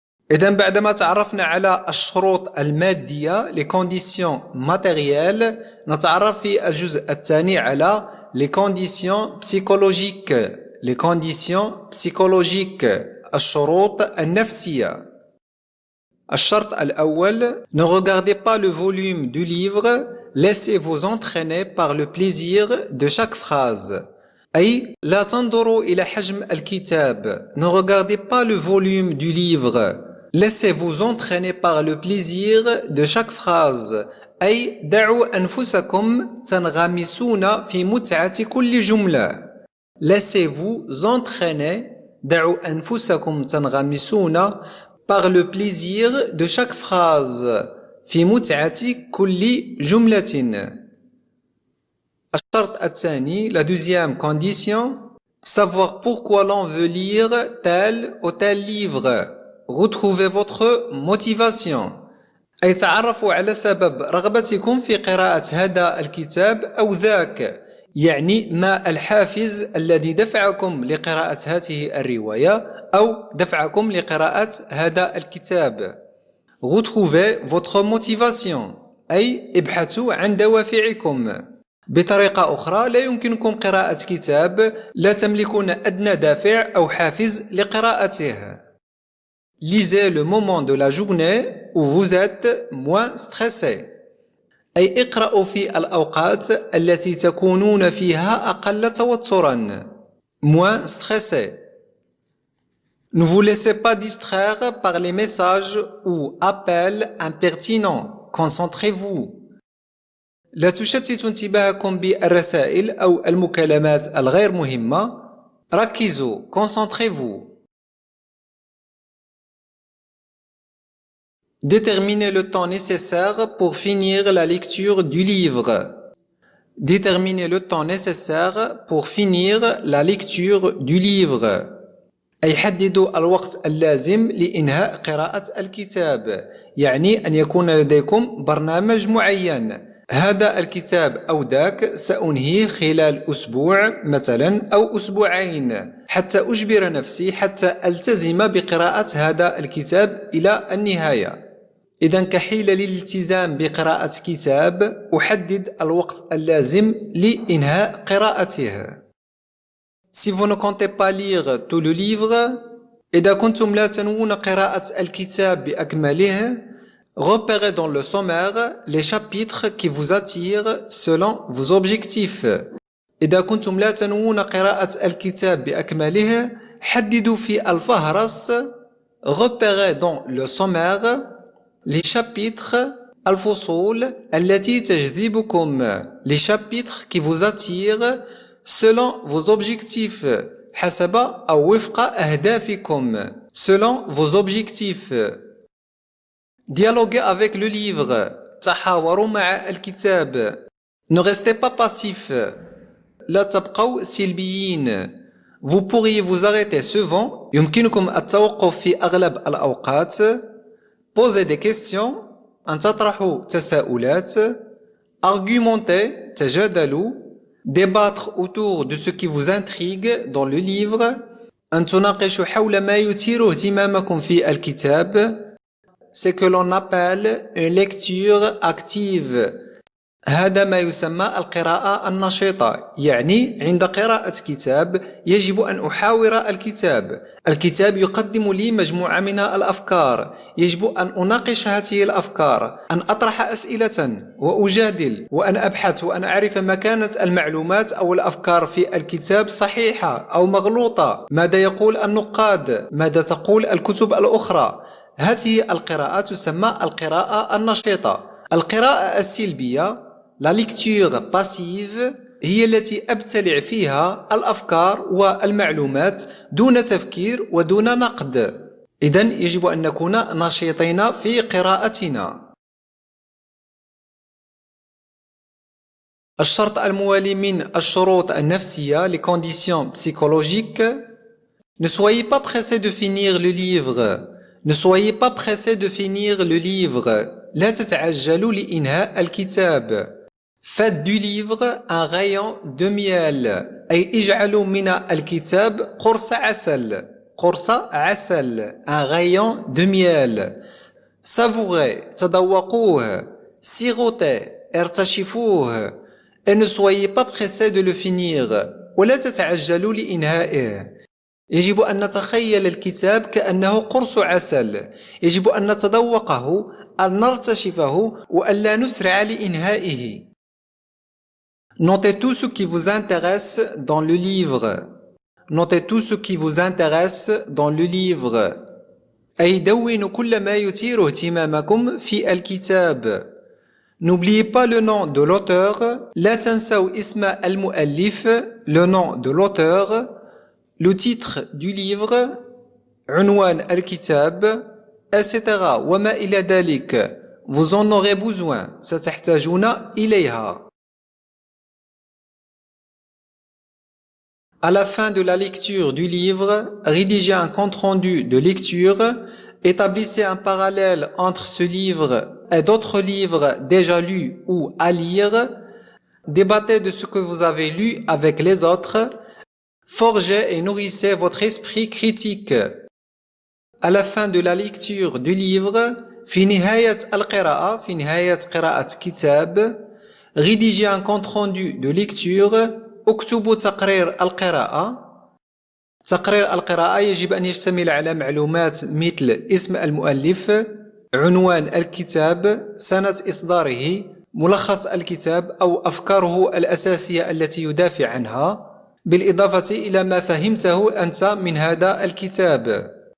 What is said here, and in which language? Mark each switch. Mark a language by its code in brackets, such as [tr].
[ar] إذن بعدما تعرفنا على الشروط المادية [fr] les conditions matérielles [ar] نتعرف في الجزء الثاني على [fr] les conditions psychologiques les conditions psychologiques [ar] الشروط النفسية. الشرط الأول [fr] ne regardez pas le volume du livre laissez-vous entraîner par le plaisir de chaque phrase. [ar] أي لا تنظروا إلى حجم الكتاب [fr] ne regardez pas le volume du livre laissez-vous entraîner par le plaisir de chaque phrase. [ar] أي دعوا أنفسكم تنغمسون في متعة كل جملة. [fr] Laissez-vous entraîner [ar] دعوا أنفسكم تنغمسون [fr] par le plaisir de chaque phrase [ar] في متعة كل جملة. الشرط الثاني [fr] la deuxième condition savoir pourquoi l'on veut lire tel ou tel livre. Retrouvez votre motivation. [ar] أي تعرفوا على سبب رغبتكم في قراءة هذا الكتاب أو ذاك. يعني ما الحافز الذي دفعكم لقراءة هذه الرواية أو دفعكم لقراءة هذا الكتاب. Retrouvez votre motivation. أي ابحثوا عن دوافعكم. بطريقة أخرى لا يمكنكم قراءة كتاب لا تملكون أدنى دافع أو حافز لقراءته. [fr] Lisez le moment de la journée où vous êtes moins stressé. [ar] أي اقرأوا في الأوقات التي تكونون فيها أقل توتراً. [fr] Moins stressé. Ne vous laissez pas distraire par les messages ou appels impertinents. Concentrez-vous. [ar] لا تشتتوا انتباهكم بالرسائل أو المكالمات الغير مهمة. ركزوا. [fr] Concentrez-vous. Déterminez le temps nécessaire pour finir la lecture du livre. Déterminez le temps nécessaire pour finir la lecture du livre. [ar] أي حددوا الوقت اللازم لإنهاء قراءة الكتاب. يعني أن يكون لديكم برنامج معين. هذا الكتاب أو ذاك سأنهيه خلال أسبوع مثلا أو أسبوعين حتى أجبر نفسي حتى ألتزم بقراءة هذا الكتاب إلى النهاية. إذن كحيلة للالتزام بقراءة كتاب أحدد الوقت اللازم لإنهاء قراءته. [fr] Si vous ne comptez pas lire tout le livre, [ar] إذا كنتم لا تنوون قراءة الكتاب بأكمله, [fr] repérez dans le sommaire les chapitres qui vous attirent selon vos objectifs. [ar] إذا كنتم لا تنوون قراءة الكتاب بأكمله, حددوا في الفهرس, [fr] repérez dans le sommaire les chapitres [ar] الفصول التي تجذبكم, [fr] les chapitres qui vous attirent selon vos objectifs, [ar] حسب أو وفق أهدافكم, [fr] selon vos objectifs. Dialoguez avec le livre, [ar] تحاوروا مع الكتاب. [fr] Ne restez pas passif, [ar] لا تبقوا سلبيين. [fr] Vous pourriez vous arrêter souvent, [ar] يمكنكم التوقف في أغلب الأوقات. [fr] Posez des questions, [ar] أن تطرحوا تساؤلات. [fr] Argumentez, [ar] تجادلوا. [fr] Débattre autour de ce qui vous intrigue dans le livre. [ar] أن تناقشوا حول ما يثير اهتمامكم في الكتاب. [fr] C'est que l'on appelle une lecture active. [ar] هذا ما يسمى القراءة النشطة. يعني عند قراءة كتاب يجب أن أحاور الكتاب. الكتاب يقدم لي مجموعة من الأفكار. يجب أن أناقش هذه الأفكار. أن أطرح أسئلة وأجادل وأن أبحث وأن أعرف ما كانت المعلومات أو الأفكار في الكتاب صحيحة أو مغلوطة. ماذا يقول النقاد؟ ماذا تقول الكتب الأخرى؟ هذه القراءة تسمى القراءة النشطة. القراءة السلبية [fr] la lecture passive [ar] هي التي أبتلع فيها الأفكار والمعلومات دون تفكير ودون نقد. إذن يجب أن نكون نشيطين في قراءتنا. الشرط الموالي من الشروط النفسية [fr] les conditions psychologiques. Ne soyez pas pressé de finir le livre. Ne soyez pas pressé de finir le livre. [ar] لا تتعجلوا لإنهاء الكتاب. [fr] Faites du livre un rayon de miel. [ar] أي اجعلوا من الكتاب قرص عسل. قرص عسل. [fr] Un rayon de miel. Savourez. [ar] تذوقوه. [fr] Sirotez. [ar] ارتشفوه. [fr] Et ne soyez pas pressé de le finir. [ar] ولا تتعجلوا لإنهائه. يجب أن نتخيل الكتاب كأنه قرص عسل. يجب أن نتذوقه، أن نرتشفه، وأن لا نسرع لإنهائه. [fr] Notez tout ce qui vous intéresse dans le livre. Notez tout ce qui vous intéresse dans le livre. [ar] أي دونوا كل ما يثير اهتمامكم في الكتاب. [fr] N'oubliez pas le nom de l'auteur. [ar] لا تنسوا اسم المؤلف. [fr] Le nom de l'auteur. Le titre du livre. [ar] عنوان الكتاب. [fr] etc. [ar] وما إلى ذلك. [fr] Vous en aurez besoin. [ar] ستحتاجون إليها. [fr] À la fin de la lecture du livre, rédigez un compte-rendu de lecture, établissez un parallèle entre ce livre et d'autres livres déjà lus ou à lire, débattez de ce que vous avez lu avec les autres, forgez et nourrissez votre esprit critique. À la fin de la lecture du livre, [ar] في نهاية القراءة، في نهاية قراءة كتاب، [fr] rédigez un compte-rendu de lecture. [ar] اكتبوا تقرير القراءة. تقرير القراءة يجب أن يشتمل على معلومات مثل اسم المؤلف، عنوان الكتاب، سنة إصداره، ملخص الكتاب أو أفكاره الأساسية التي يدافع عنها، بالإضافة إلى ما فهمته أنت من هذا الكتاب.